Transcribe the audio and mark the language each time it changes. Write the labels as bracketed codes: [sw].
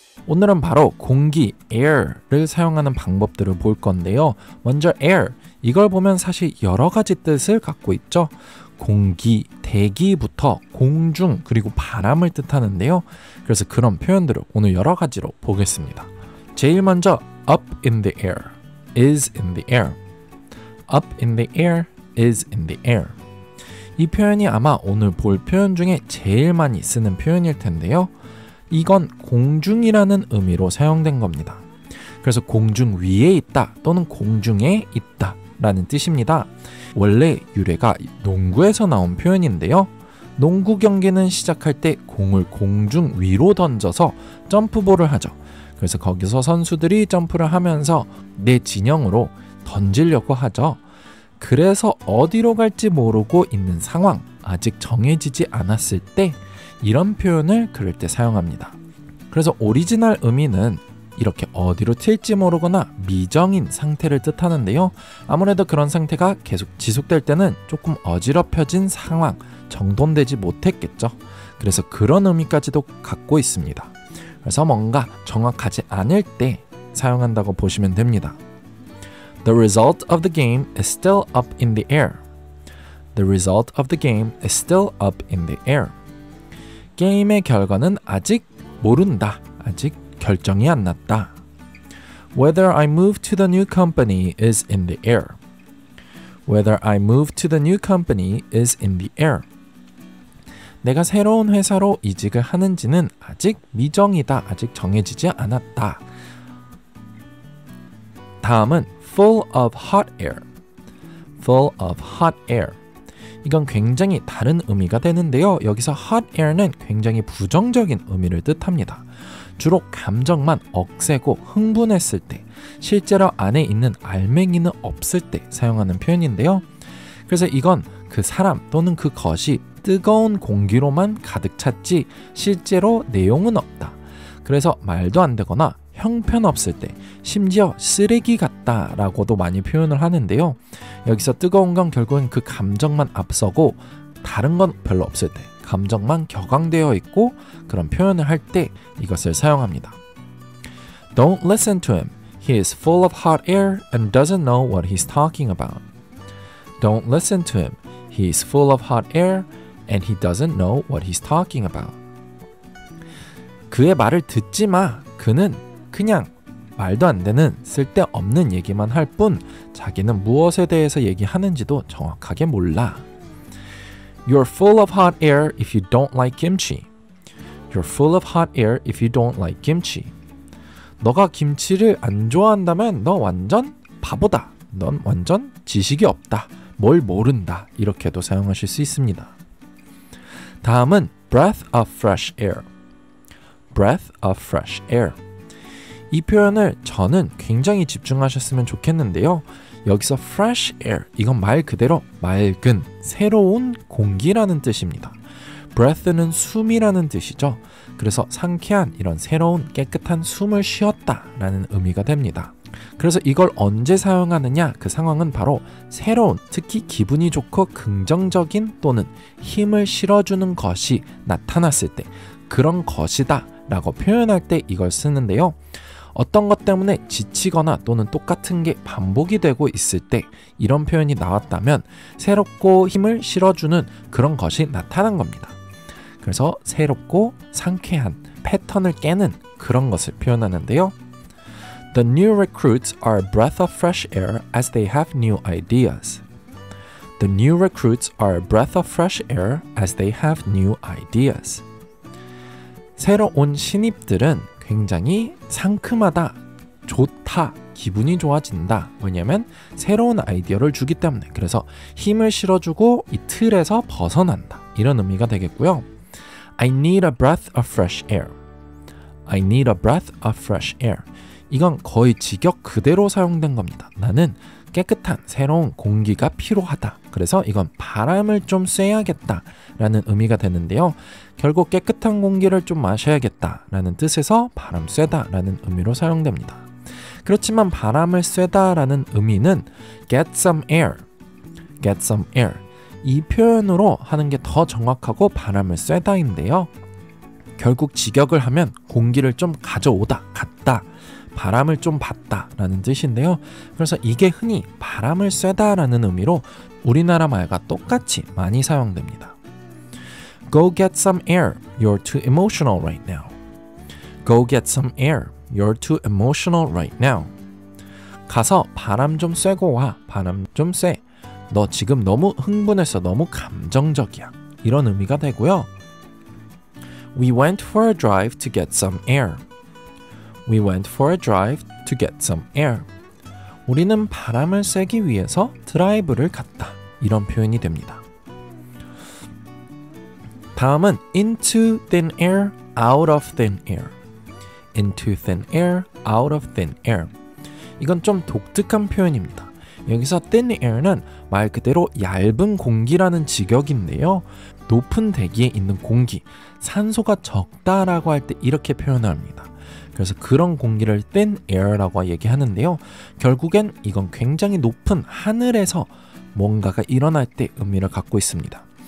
[ko] 오늘은 바로 공기, air를 사용하는 방법들을 볼 건데요. 먼저 air, 이걸 보면 사실 여러 가지 뜻을 갖고 있죠. 공기, 대기부터 공중, 그리고 바람을 뜻하는데요. 그래서 그런 표현들을 오늘 여러 가지로 보겠습니다. [en] 제일 먼저 up in the air, is in the air. up in the air, is in the air. [ko] 이 표현이 아마 오늘 볼 표현 중에 제일 많이 쓰는 표현일 텐데요. 이건 공중이라는 의미로 사용된 겁니다. 그래서 공중 위에 있다 또는 공중에 있다 라는 뜻입니다. 원래 유래가 농구에서 나온 표현인데요. 농구 경기는 시작할 때 공을 공중 위로 던져서 점프볼을 하죠. 그래서 거기서 선수들이 점프를 하면서 내 진영으로 던지려고 하죠. 그래서 어디로 갈지 모르고 있는 상황, 아직 정해지지 않았을 때 이런 표현을 그럴 때 사용합니다. 그래서 오리지널 의미는 이렇게 어디로 튈지 모르거나 미정인 상태를 뜻하는데요. 아무래도 그런 상태가 계속 지속될 때는 조금 어지럽혀진 상황, 정돈되지 못했겠죠. 그래서 그런 의미까지도 갖고 있습니다. 그래서 뭔가 정확하지 않을 때 사용한다고 보시면 됩니다. [en] The result of the game is still up in the air. The result of the game is still up in the air. [ko] 게임의 결과는 아직 모른다. 아직 결정이 안 났다. [en] Whether I move to the new company is in the air. Whether I move to the new company is in the air. [ko] 내가 새로운 회사로 이직을 하는지는 아직 미정이다. 아직 정해지지 않았다. 다음은 [en] full of hot air. full of hot air. [ko] 이건 굉장히 다른 의미가 되는데요. 여기서 hot air는 굉장히 부정적인 의미를 뜻합니다. 주로 감정만 억세고 흥분했을 때, 실제로 안에 있는 알맹이는 없을 때 사용하는 표현인데요. 그래서 이건 그 사람 또는 그 것이 뜨거운 공기로만 가득 찼지 실제로 내용은 없다. 그래서 말도 안 되거나 형편없을 때, 심지어 쓰레기 같다 라고도 많이 표현을 하는데요. 여기서 뜨거운 건 결국엔 그 감정만 앞서고 다른 건 별로 없을 때, 감정만 격앙되어 있고 그런 표현을 할 때 이것을 사용합니다. [en] Don't listen to him. He is full of hot air and doesn't know what he's talking about. Don't listen to him. He is full of hot air and he doesn't know what he's talking about. [ko] 그의 말을 듣지 마. 그는 그냥 말도 안 되는 쓸데없는 얘기만 할 뿐 자기는 무엇에 대해서 얘기하는지도 정확하게 몰라. [en] You're full of hot air if you don't like kimchi. You're full of hot air if you don't like kimchi. [ko] 너가 김치를 안 좋아한다면 너 완전 바보다. 넌 완전 지식이 없다. 뭘 모른다. 이렇게도 사용하실 수 있습니다. 다음은 [en] breath of fresh air. breath of fresh air. [ko] 이 표현을 저는 굉장히 집중하셨으면 좋겠는데요. 여기서 fresh air, 이건 말 그대로 맑은, 새로운 공기라는 뜻입니다. breath는 숨이라는 뜻이죠. 그래서 상쾌한 이런 새로운 깨끗한 숨을 쉬었다 라는 의미가 됩니다. 그래서 이걸 언제 사용하느냐? 그 상황은 바로 새로운, 특히 기분이 좋고 긍정적인 또는 힘을 실어주는 것이 나타났을 때, 그런 것이다 라고 표현할 때 이걸 쓰는데요. 어떤 것 때문에 지치거나 또는 똑같은 게 반복이 되고 있을 때 이런 표현이 나왔다면 새롭고 힘을 실어주는 그런 것이 나타난 겁니다. 그래서 새롭고 상쾌한 패턴을 깨는 그런 것을 표현하는데요. [en] The new recruits are a breath of fresh air as they have new ideas. The new recruits are a breath of fresh air as they have new ideas. [ko] 새로 온 신입들은 굉장히 상큼하다, 좋다, 기분이 좋아진다. 왜냐면 새로운 아이디어를 주기 때문에. 그래서 힘을 실어주고 이 틀에서 벗어난다. 이런 의미가 되겠고요. [en] I need a breath of fresh air. I need a breath of fresh air. [ko] 이건 거의 직역 그대로 사용된 겁니다. 나는 깨끗한 새로운 공기가 필요하다. 그래서 이건 바람을 좀 쐬야겠다 라는 의미가 되는데요. 결국 깨끗한 공기를 좀 마셔야겠다 라는 뜻에서 바람 쐬다 라는 의미로 사용됩니다. 그렇지만 바람을 쐬다 라는 의미는 [en] get some air, get some air [ko] 이 표현으로 하는 게 더 정확하고 바람을 쐬다인데요. 결국 직역을 하면 공기를 좀 가져오다, 갔다, 바람을 좀 받다 라는 뜻인데요. 그래서 이게 흔히 바람을 쐬다 라는 의미로 우리나라 말과 똑같이 많이 사용됩니다. [en] Go get some air. You're too emotional right now. Go get some air. You're too emotional right now. [ko] 가서 바람 좀 쐬고 와. 바람 좀 쐬. 너 지금 너무 흥분해서 너무 감정적이야. 이런 의미가 되고요. [en] We went for a drive to get some air. We went for a drive to get some air. [ko] 우리는 바람을 쐬기 위해서 드라이브를 갔다. 이런 표현이 됩니다. 다음은 [en] into thin air, out of thin air. into thin air, out of thin air. [ko] 이건 좀 독특한 표현입니다. 여기서 thin air는 말 그대로 얇은 공기라는 직역인데요. 높은 대기에 있는 공기, 산소가 적다라고 할 때 이렇게 표현합니다. 그래서 그런 공기를 thin air라고 얘기하는데요. 결국엔 이건 굉장히 높은 하늘에서 뭔가가 일어날 때 의미를 갖고 있습니다.